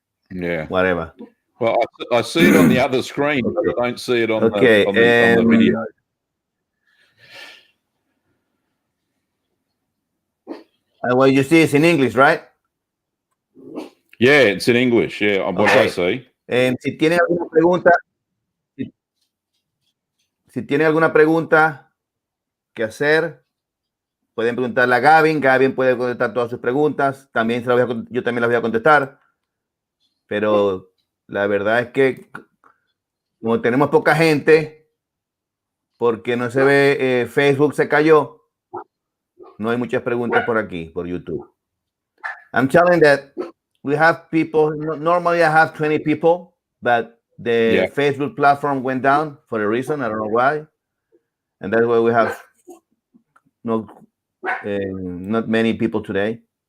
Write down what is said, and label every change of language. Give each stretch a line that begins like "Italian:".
English: Yeah, whatever. Well, I see it on the other screen, but I don't see it on, on the video. Well, you see it's in English, right? Yeah, it's in English. Yeah, what I see.
Spanish: Si tienen alguna pregunta, si tienen alguna pregunta que hacer, pueden preguntarle a Gavin. Gavin puede contestar todas sus preguntas. También yo también las voy a contestar. Pero la verdad es que como tenemos poca gente, porque no se ve, Facebook se cayó, no hay muchas preguntas por aquí, por YouTube.
English: I'm telling that we have people, normally I have 20 people, but the Facebook platform went down for a reason, I don't know why. And that's why we have not many people today.